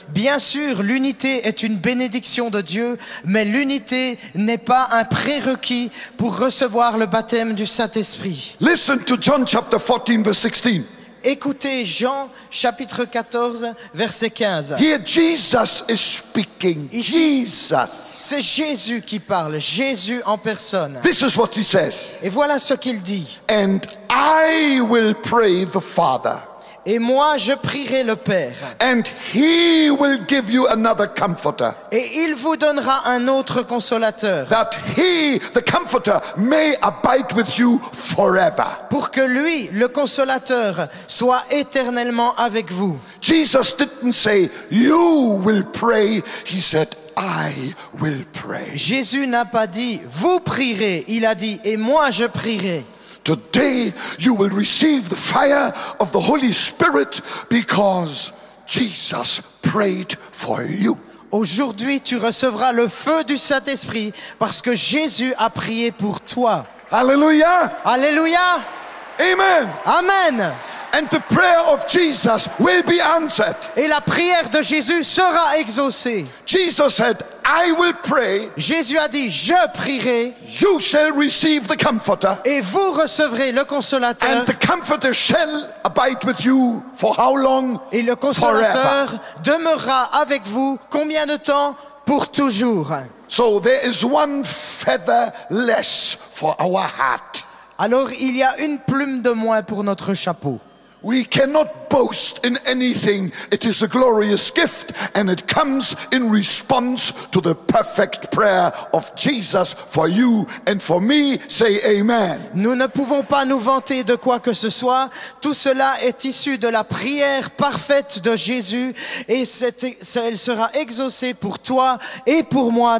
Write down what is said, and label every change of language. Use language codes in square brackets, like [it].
[fr] Bien sûr, l'unité est une bénédiction de Dieu, mais l'unité n'est pas un prérequis pour recevoir le baptême du Saint-Esprit. [en] Listen to John chapter 14 verse 16. [fr] Écoutez Jean chapitre 14 verset 15. [en] Here Jesus is speaking. [fr] Ici, [en] Jesus. [fr] c'est Jésus qui parle, Jésus en personne. [en] This is what he says. [fr] Et voilà ce qu'il dit. [en] And I will pray the Father. [fr] Et moi, je prierai le Père. [en] And he will give you another comforter. [fr] Et il vous donnera un autre consolateur. [en] That he, the comforter, may abide with you forever. [fr] Pour que lui, le consolateur, soit éternellement avec vous. [en] Jesus didn't say, you will pray. He said, I will pray. [fr] Jésus n'a pas dit, vous prierez. Il a dit, et moi je prierai. [en] Today you will receive the fire of the Holy Spirit because Jesus prayed for you. [fr] Aujourd'hui, tu recevras le feu du Saint-Esprit parce que Jésus a prié pour toi. [en] Hallelujah. [fr] Alléluia. [en] Amen. [fr] Amen. [en] And the prayer of Jesus will be answered. [fr] Et la prière de Jésus sera exaucée. [en] Jesus said, I will pray. [fr] Jésus a dit, je prierai. [en] You shall receive the comforter. [fr] Et vous recevrez le consolateur. [en] And the comforter shall abide with you for how long? [fr] Et le consolateur [en] Forever. [fr] demeurera avec vous combien de temps? Pour toujours. [en] So there is one feather less for our hat. [fr] Alors il y a une plume de moins pour notre chapeau. [en] We cannot boast in anything. It is a glorious gift and it comes in response to the perfect prayer of Jesus for you and for me. Say amen. [fr] Nous ne pouvons pas nous vanter de quoi que ce soit. Tout cela est issu de la prière parfaite de Jésus et elle sera exaucée pour toi et pour moi.